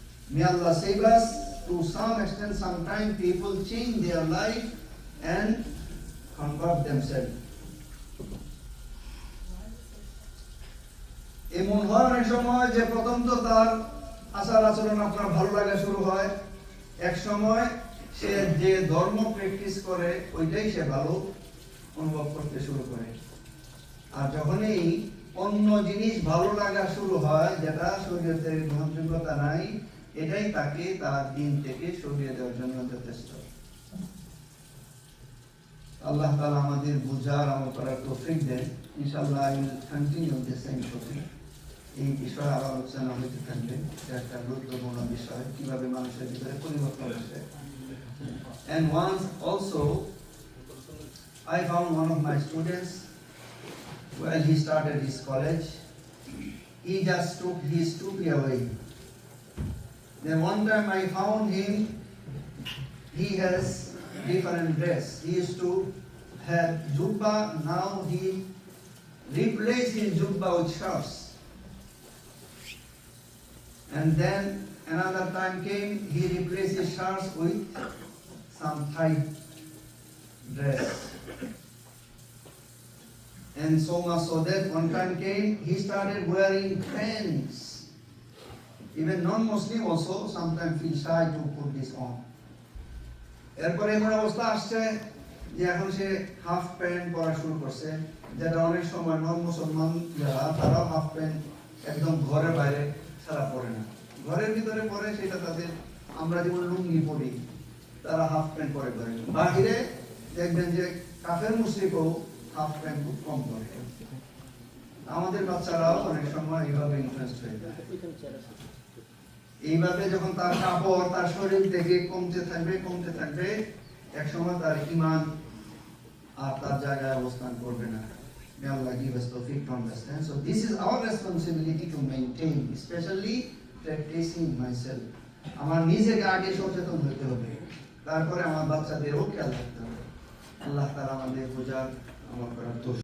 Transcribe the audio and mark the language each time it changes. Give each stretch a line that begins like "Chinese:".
English: May Allah save us. To some extent, sometimes people change their life and convert themselves.
Bangla: এমন হয় অনেক সময় যে প্রথম তো তার আচার আচরণ আপনার ভালো লাগা শুরু হয়, এক সময় সে যে ধর্ম প্র্যাকটিস করে ওইটাই সে ভালো অনুভব করতে শুরু করে। আর যখনই অন্য জিনিস ভালো লাগা শুরু হয় যেটা শরীয়তের গ্রহণযোগ্যতা নাই, এটাই তাকে তার দিন থেকে সরিয়ে দেওয়ার জন্য যথেষ্ট। আল্লাহ তাআলা আমাদের বুঝার আমল করার তৌফিক দেন। ইনশাআল্লাহ
English: I will continue the same topic.
Bangla: এই বিষয়ে আরো আলোচনা হতে থাকবে। এটা একটা গুরুত্বপূর্ণ বিষয়, কিভাবে মানুষের ভিতরে পরিবর্তন আসে।
English: And once also I found one of my students when he started his college. He just took his toupee away. Then one time I found him, he has different dress. He used to have jubba, now he replaced his jubba with shorts. And then another time came, he replaced his shorts with some tight dress. And so much so that one time came, he started wearing pants. Even non-Muslim also sometimes feel shy to put this on.
Bangla: এরপরে এমন অবস্থা আসছে যে এখন সে half pant পরা শুরু করছে, যেটা অনেক সময় নন মুসলমান যারা তারাও হাফ প্যান্ট একদম ঘরের বাইরে ছাড়া পরে না, ঘরের ভিতরে পরে সেটা তাদের, আমরা যেমন লুঙ্গি পরি তারা হাফ প্যান্ট পরে ঘরে, বাহিরে দেখবেন যে কাফের মুশরিকও হাফ প্যান্ট খুব কম পরে। আমাদের বাচ্চারাও অনেক সময় এইভাবে ইনফ্লুয়েন্স হয়ে যায়। এইভাবে যখন তার কাপড় তার শরীর থেকে কমতে থাকবে, এক সময় তার ঈমান আর তার জায়গায় অবস্থান করবে না।
English: May Allah give us tawfiq to understand. So this is our responsibility to maintain, especially practicing myself.
Bangla: আমার নিজেকে আগে সচেতন হতে হবে, তারপরে আমার বাচ্চাদেরও খেয়াল রাখতে হবে। আল্লাহ তাআলা আমাদের বোঝার আমল করার তৌফিক